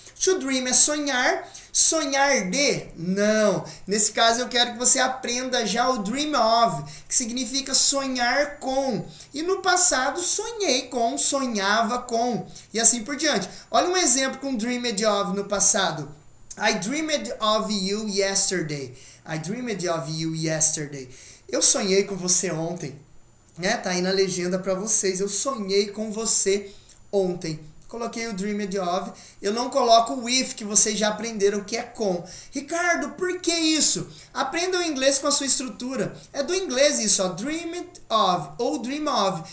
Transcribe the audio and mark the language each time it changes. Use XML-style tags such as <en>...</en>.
<en>To dream</en> <pt>é sonhar. Sonhar de? Não. Nesse caso eu quero que você aprenda já o dream of, que significa sonhar com. E no passado sonhei com, sonhava com. E assim por diante. Olha um exemplo com dreamed of no passado.</pt> <en>I dreamed of you yesterday. I dreamed of you yesterday.</en> <pt>Eu sonhei com você ontem. Né? Tá aí na legenda para vocês. Eu sonhei com você ontem. Coloquei o dreamed of. Eu não coloco o with, que vocês já aprenderam que é com. Ricardo, por que isso? Aprenda o inglês com a sua estrutura. É do inglês isso, ó. Dreamed of ou dream of.</pt>